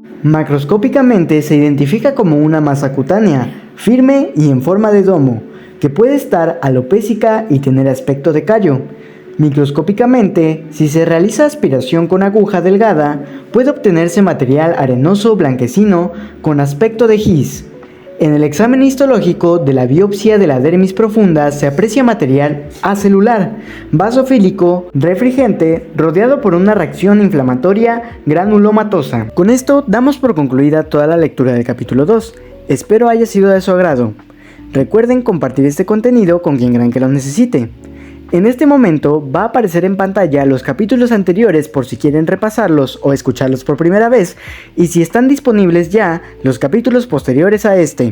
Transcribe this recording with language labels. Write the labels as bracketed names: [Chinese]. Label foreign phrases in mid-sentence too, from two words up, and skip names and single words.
[Spanish] Macroscópicamente se identifica como una masa cutánea, firme y en forma de domo, que puede estar alopécica y tener aspecto de callo. Microscópicamente, si se realiza aspiración con aguja delgada, puede obtenerse material arenoso blanquecino con aspecto de gis. En el examen histológico de la biopsia de la dermis profunda se aprecia material acelular, basofílico, refringente, rodeado por una reacción inflamatoria granulomatosa. Con esto damos por concluida toda la lectura del capítulo 2. Espero haya sido de su agrado. Recuerden compartir este contenido con quien crean que lo necesite. En este momento va a aparecer en pantalla los capítulos anteriores por si quieren repasarlos o escucharlos por primera vez, y si están disponibles ya, los capítulos posteriores a este.